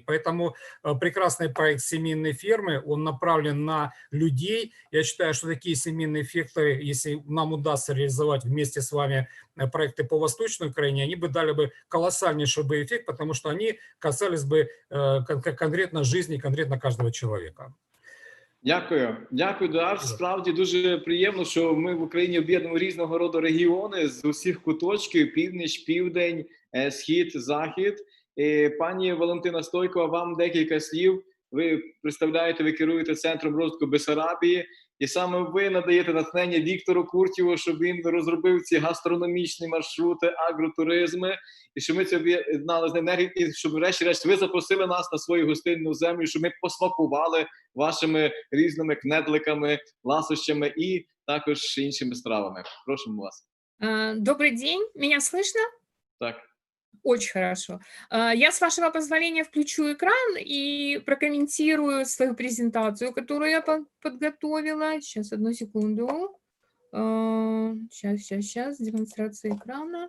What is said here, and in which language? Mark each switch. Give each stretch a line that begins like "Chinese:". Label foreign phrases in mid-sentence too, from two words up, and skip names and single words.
Russian: Поэтому прекрасный проект «Семейные фермы», он направлен на людей. Я считаю, что такие семейные фермы, если нам удастся реализовать вместе с вами проекты по Восточной Украине, они бы дали бы колоссальнейший бы эффект, потому что они касались бы конкретно жизни конкретно каждого человека.
Ukrainian: Дякую. Дякую, Едуард. Справді дуже приємно, що ми в Україні об'єднуємо різного роду регіони з усіх куточків: північ, південь, схід, захід. Пані Валентина Стойкова, вам декілька слів. Ви представляєте, ви керуєте Центром розвитку Бессарабії, і саме ви надаєте натхнення Віктору Куртєву, щоб він розробив ці гастрономічні маршрути, агротуризми, і щоб ми це об'єднали з енергією, і щоб врешті-решт ви запросили нас на свою гостинну землю, щоб ми посмакували вашими різними кнедликами, ласощами і також іншими стравами. Просимо вас.
Russian: Добрый день, меня слышно?
Ukrainian: Так.
Russian: Очень хорошо. Я, с вашего позволения, включу экран и прокомментирую свою презентацию, которую я подготовила. Сейчас, одну секунду. Сейчас, демонстрация экрана.